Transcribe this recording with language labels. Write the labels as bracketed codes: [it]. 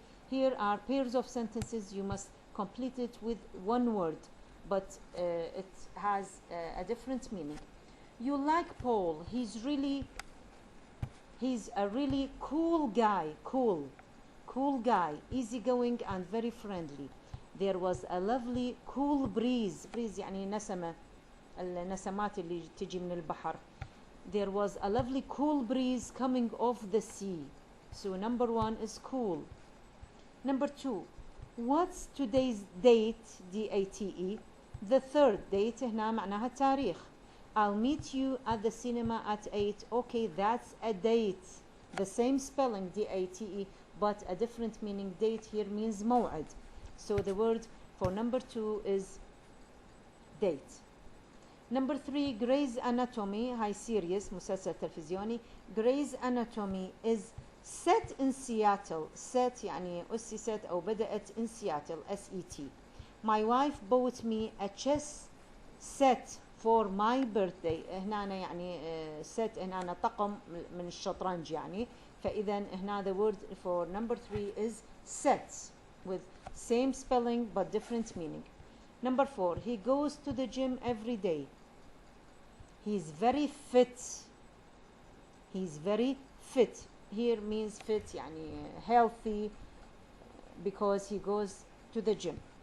[en] Here are pairs of sentences. You must complete it with one word, but it has a different meaning. You like Paul. He's a really cool guy. Cool guy, easygoing and very friendly. There was a lovely cool breeze. [ar] breeze يعني نسمة، النسمات اللي تجي من البحر. [en] There was a lovely cool breeze coming off the sea. So number one is cool. Number two, what's today's date? D-A-T-E. The third date [ar] هنا معناها التاريخ. [en] I'll meet you at the cinema at 8. Okay, that's a date. The same spelling, D-A-T-E, but a different meaning. Date here means موعد. So the word for number two is date. Number three, Grey's Anatomy. [ar] هاي series مسلسل تلفزيوني. [en] Grey's Anatomy is set in Seattle. [ar] Set يعني أسست أو بدأت in Seattle. [en] S-E-T. My wife bought me a chess set for my birthday. [ar] هنا يعني set هنا طقم من الشطرنج يعني. فإذا هنا [en] the word for number three is set with same spelling but different meaning. Number four, he goes to the gym every day. He's very fit. He's very fit. Here means fit يعني healthy because he goes to the gym.